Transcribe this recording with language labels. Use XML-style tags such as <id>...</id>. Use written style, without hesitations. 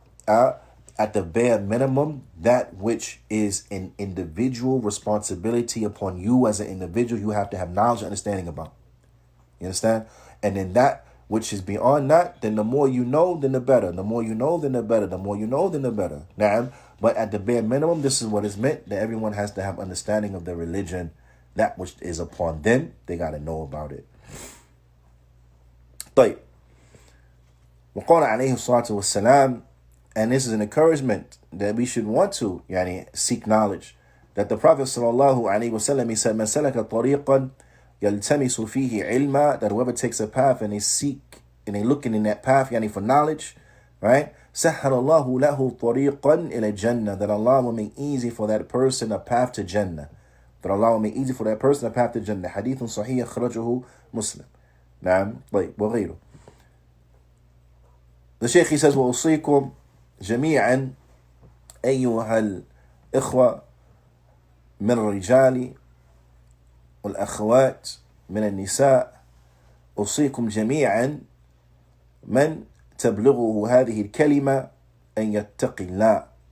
<en>At the bare minimum, that which is an individual responsibility upon you as an individual, you have to have knowledge and understanding about. You understand? And then that which is beyond that, then the more you know, then the better. The more you know, then the better. The more you know, then the better. Now, but at the bare minimum, this is what is meant, that everyone has to have understanding of the religion, that which is upon them. They got to know about it.</en> <ar>طيب وقال عليه الصلاة والسلام</ar> <en>And this is an encouragement that we should want to seek knowledge. That the Prophet sallallahu alaihi wasallam, he said,</en> <ar>"Man salaka tariqan yaltamisu fihi ilma,"</ar> <en>that whoever takes a path and they seek and they looking in that path for knowledge, right?</en> <ar>Sahhalallahu lahu tariqan ila jannah,</ar> <en>that Allah will make easy for that person a path to Jannah. That Allah will make easy for that person a path to Jannah.</en> <ar>Hadithun Saheeh akhrajahu Muslim. Naam, طيب وغيره.</ar> <en>The Shaykh, he says,</en> <ar>وأوصيكم جميعا أيها الإخوة من الرجال والأخوات من النساء، أوصيكم جميعا من تبلغه هذه الكلمة أن يتقي الله.</ar>